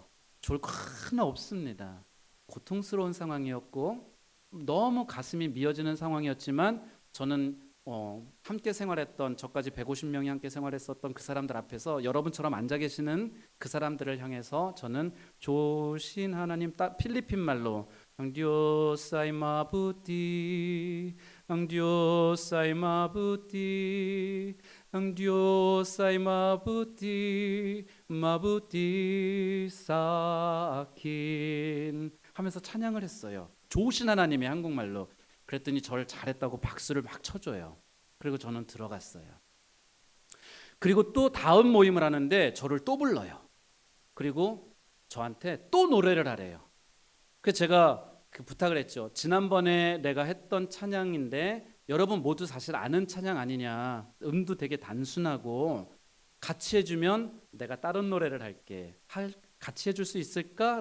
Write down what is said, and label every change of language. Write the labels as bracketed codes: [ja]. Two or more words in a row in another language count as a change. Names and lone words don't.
[ko] 좋을 거 하나 없습니다. 고통스러운 상황이었고 너무 가슴이 미어지는 상황이었지만 저는 함께 생활했던, 저까지 150명이 함께 생활했었던 그 사람들 앞에서 여러분처럼 앉아 계시는 그 사람들을 향해서 저는 좋으신 하나님, 필리핀 말로 [tl] Dios ay mabuti, ang Diyos ay mabuti, ang Diyos ay mabuti, mabuti sa akin [ko] 하면서 찬양을 했어요. 좋으신 하나님이 한국말로. 그랬더니 저를 잘했다고 박수를 막 쳐줘요. 그리고 저는 들어갔어요. 그리고 또 다음 모임을 하는데 저를 또 불러요. 그리고 저한테 또 노래를 하래요. 그래서 제가 그 부탁을 했죠. 지난번에 내가 했던 찬양인데 여러분 모두 사실 아는 찬양 아니냐, 음도 되게 단순하고 같이 해주면 내가 다른 노래를 할게, 같이 해줄 수 있을까?